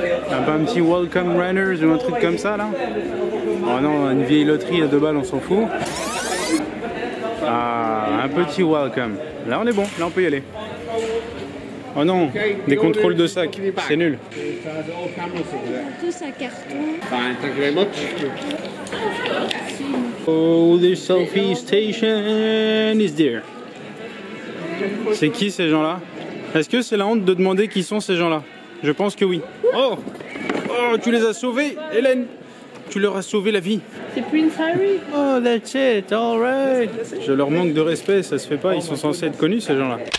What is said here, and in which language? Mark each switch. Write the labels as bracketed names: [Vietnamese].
[French] Pas un petit Welcome Runners ou un truc comme ça là? Oh non, une vieille loterie à 2 balles, on s'en fout. Ah, un petit Welcome. Là on est bon, là on peut y aller. Oh non, des contrôles de sac, c'est nul. Tous à carton. [English] Fine, thank you very much. Oh, the selfie station is there. [French] C'est qui ces gens-là? Est-ce que c'est la honte de demander qui sont ces gens-là? Je pense que oui. Oh! Oh, tu les as sauvés, Hélène! Tu leur as sauvé la vie. C'est Prince Harry. [English] Oh, that's it, alright. [French] Je leur manque de respect, ça se fait pas, ils sont censés être connus ces gens-là.